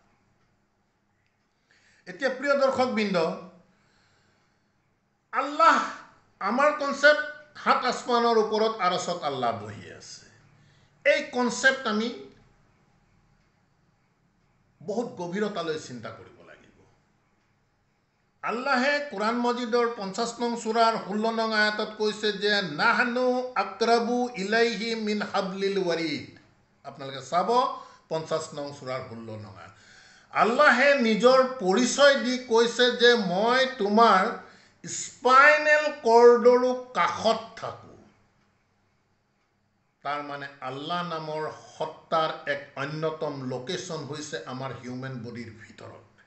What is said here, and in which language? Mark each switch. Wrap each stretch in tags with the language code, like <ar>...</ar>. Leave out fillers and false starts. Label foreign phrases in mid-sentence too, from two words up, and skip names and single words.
<as>এতিয়া প্ৰিয় দৰ্শকবৃন্দ, আল্লাহ আমাৰ কনচেপ্ট 7 আসমানৰ ওপৰত আৰছত আল্লাহ বহি আছে। এই কনচেপ্ট আমি বহুত গভীৰতালৈ চিন্তা কৰিব লাগিব। আল্লাহে কোৰাণ মজিদৰ 50 নং সূৰাৰ 16 নং আয়াতত কৈছে যে</as> <ar>نحن أقرب إليه من حبل الوريد.</ar> <as>আপোনালোকে চাব 50 নং সূৰাৰ 16 নং আয়াত। আল্লাহে নিজৰ পৰিচয় দি কৈছে যে মই তোমাৰ</as> <en>spinal cordro</en> <as>কাষত থাকোঁ। তাৰ মানে আল্লাহ নামৰ সত্তাৰ এক অন্যতম লোকেশ্যন হৈছে আমাৰ</as> <en>human bodir</en> <as>ভিতৰত।</as>